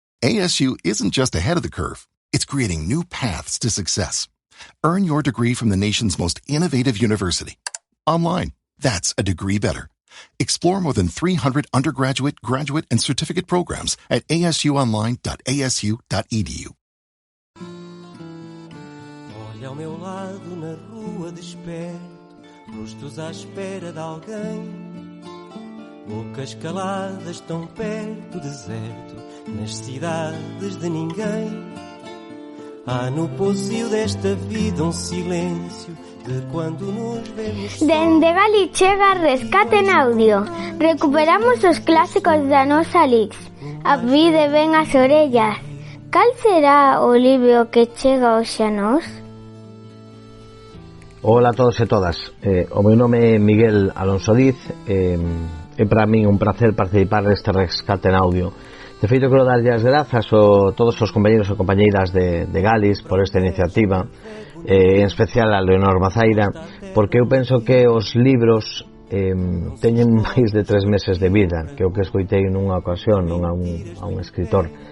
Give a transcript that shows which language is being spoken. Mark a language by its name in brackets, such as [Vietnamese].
[English] ASU isn't just ahead of the curve, it's creating new paths to success. Earn your degree from the nation's most innovative university. Online, that's a degree better. Explore more than 300 undergraduate, graduate, and certificate programs at asuonline.asu.edu. [Portuguese] Olha ao meu lado na rua desperto, rostos à espera de alguém, bocas caladas tão perto, deserto, nas cidades de ninguém. Há no pocio desta vida silêncio de quando nos vemos. [Galician] Dende Gali chega Rescate en Audio. Recuperamos os clásicos da nosa Lix. A vida ven as orellas. Cal será o libro que chega hoxe a nós? Hola a todos e todas, o meu nome é Miguel Alonso Diz, é para mí un placer participar neste Rescate en Audio. De feito, quero darlle as grazas a todos os compañeros e compañeiras de Galis por esta iniciativa, en especial a Leonor Mazaira, porque eu penso que os libros teñen máis de 3 meses de vida, que o que escoitei nunha ocasión a un escritor.